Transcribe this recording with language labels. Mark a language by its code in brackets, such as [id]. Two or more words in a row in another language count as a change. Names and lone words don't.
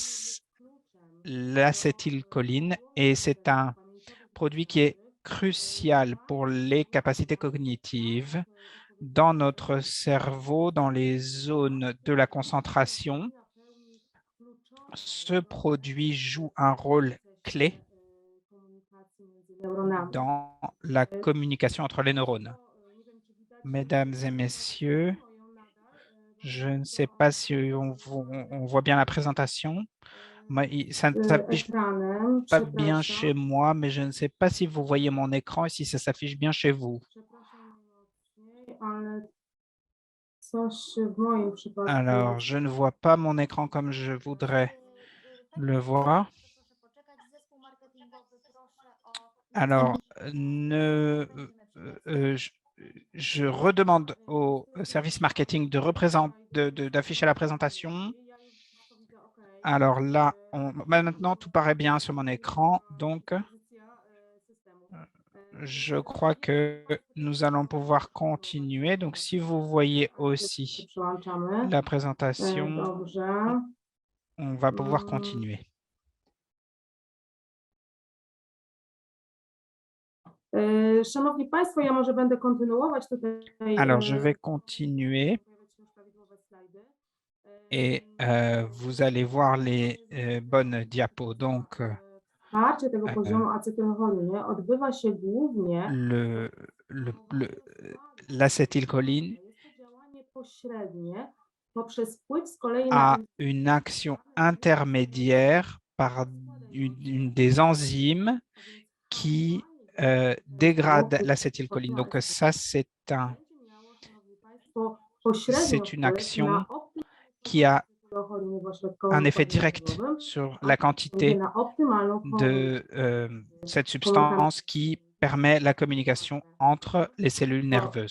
[fr] l'acétylcholine, et c'est un produit qui est crucial pour les capacités cognitives, dans notre cerveau, dans les zones de la concentration, ce produit joue un rôle clé dans la communication entre les neurones. Mesdames et messieurs, je ne sais pas si on voit bien la présentation. Ça ne s'affiche [pl] Ekranem, [fr] pas bien [pl] przepraszam. [fr] chez moi, mais je ne sais pas si vous voyez mon écran et si ça s'affiche bien chez vous. [pl] Przepraszam najmocniej, ale coś w moim przypadku. [fr] Alors, je ne vois pas mon écran comme je voudrais le voir. Alors, je redemande au service marketing d'afficher la présentation. Alors là, maintenant, tout paraît bien sur mon écran. Donc, je crois que nous allons pouvoir continuer. Donc, si vous voyez aussi [pl] Przełączamy. [fr] la présentation, [pl] Dobrze. [fr] on va pouvoir continuer. [pl] Szanowni Państwo, ja może będę kontynuować tutaj. [fr] Alors, je vais continuer et vous allez voir les bonnes diapos. Donc, [pl] Wsparcie tego poziomu acetylcholiny odbywa się głównie [fr] l'acétylcholine [pl] jest to działanie pośrednie poprzez wpływ z kolei a na [fr] une action intermédiaire par une des enzymes qui dégrade l'acétylcholine. Donc, ça, c'est une action qui a un effet direct sur la quantité de cette substance qui permet la communication entre les cellules nerveuses.